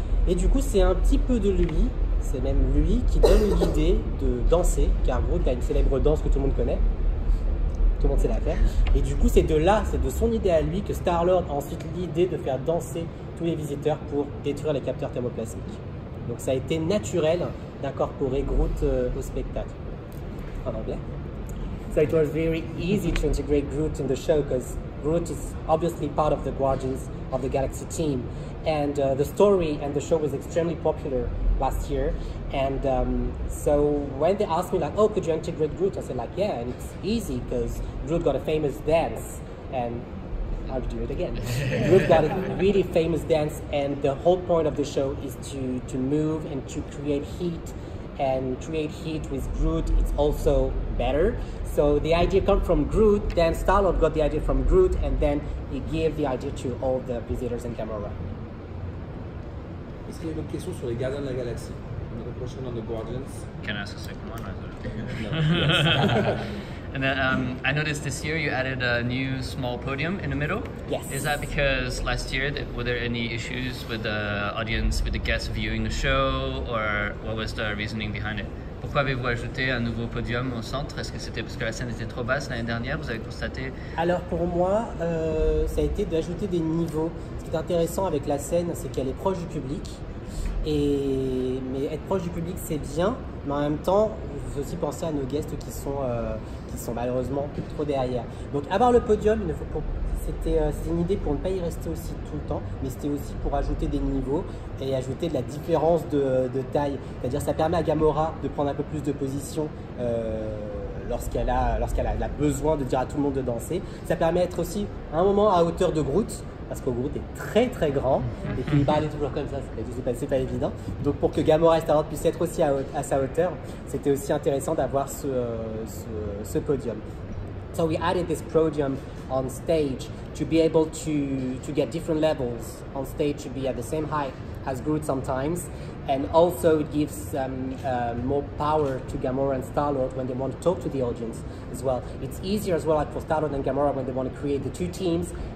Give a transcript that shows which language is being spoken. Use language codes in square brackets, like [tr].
[fr] Et du coup c'est un petit peu de lui, c'est même lui qui donne l'idée de danser, car Groot a une célèbre danse que tout le monde connaît. Tout le monde sait la faire. Et du coup, c'est de là, c'est de son idée à lui que Star-Lord a ensuite l'idée de faire danser tous les visiteurs pour détruire les capteurs thermoplasmiques. Donc ça a été naturel d'incorporer Groot au spectacle. En anglais. [en] So it was very easy to integrate Groot in the show because Groot is obviously part of the Guardians of the Galaxy team. And the story and the show was extremely popular last year. And so when they asked me like, oh, could you integrate Groot? I said like, yeah, and it's easy because Groot got a famous dance. And I'll do it again. Groot got a really famous dance, and the whole point of the show is to move and to create heat. And create heat with Groot, it's also better. So the idea comes from Groot, then Star-Lord got the idea from Groot, and then he gave the idea to all the visitors in Gamora. [fr] Est-ce qu'il y a une autre question sur les Gardiens de la Galaxie? [en] Another question on the Guardians? Can I ask a second one? No. And then I noticed this year you added a new small podium in the middle. Yes. Is that because last year were there any issues with the audience, with the guests viewing the show, or what was the reasoning behind it? [fr] Pourquoi avez-vous ajouté un nouveau podium au centre? Est-ce que c'était parce que la scène était trop basse l'année dernière? Vous avez constaté? Alors pour moi, ça a été d'ajouter des niveaux. Ce qui est intéressant avec la scène, c'est qu'elle est proche du public. Mais être proche du public, c'est bien, mais en même temps, il faut aussi penser à nos guests qui sont malheureusement trop derrière. Donc avoir le podium, c'était une idée pour ne pas y rester aussi tout le temps, mais c'était aussi pour ajouter des niveaux et ajouter de la différence de taille. C'est-à-dire ça permet à Gamora de prendre un peu plus de position lorsqu'elle a besoin de dire à tout le monde de danser. Ça permet d'être aussi à un moment à hauteur de Groot, parce que Groot est très très grand et qu'il parlait toujours comme ça, c'est pas évident. Donc pour que Gamora et Star-Lord puissent être aussi à sa hauteur, c'était aussi intéressant d'avoir ce podium. [en] So we added this podium on stage to be able to get different levels on stage, to be at the same height as Groot sometimes, and also it gives more power to Gamora and Star-Lord when they want to talk to the audience as well. It's easier as well, like for Star-Lord and Gamora when they want to create the two teams.